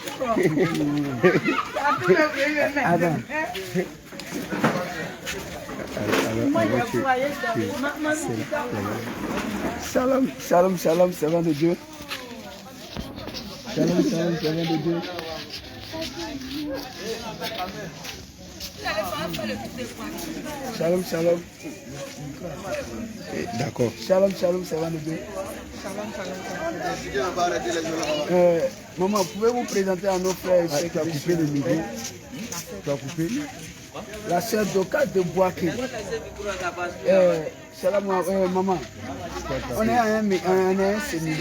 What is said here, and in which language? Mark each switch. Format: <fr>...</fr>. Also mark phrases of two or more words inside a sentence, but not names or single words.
<he>שלום, שלום, שלום,</he> <fr>servant de Dieu.</fr> <he>שלום, שלום,</he> <fr>servant de Dieu.</fr> <he>שלום, שלום.</he> <fr>D'accord.</fr> <he>שלום, שלום,</he> <fr>ça va les deux. Maman, pouvez-vous présenter à nos frères et sœurs qui ont coupé le micro? Tu as coupé? La sœur Doka de Boaké. Salam, maman. On est à un séminaire.</fr>